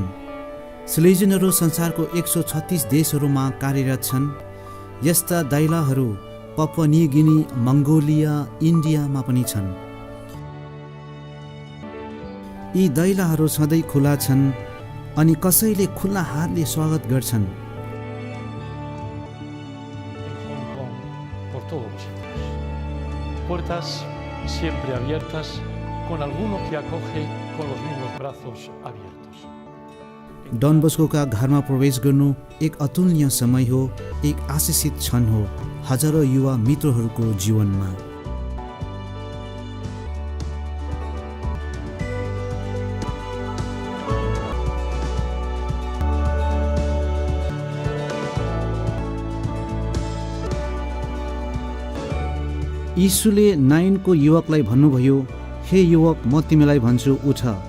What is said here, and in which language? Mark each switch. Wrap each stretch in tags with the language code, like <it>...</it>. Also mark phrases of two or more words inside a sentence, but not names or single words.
<ne>सिलेजियनहरू संसारको 136 देशहरूमा कार्यरत छन्। यस्ता दैलाहरू पपुवा न्यू गिनी, मङ्गोलिया, इन्डियामा पनि छन्। यी दैलाहरू सधैँ खुला छन् अनि कसैले खुल्ला हातले स्वागत गर्छन्।</ne> <es>Puertas siempre abiertas, con alguno que acoge con los mismos brazos abiertos.</es> <ne>डन बस्कोका घरमा प्रवेश गर्नु एक अतुलनीय समय हो, एक आशिषित क्षण हो हजारौँ युवा मित्रहरूको जीवनमा। यीशुले नाइनको युवकलाई भन्नुभयो, हे युवक, म तिमीलाई भन्छु, उठ।</ne>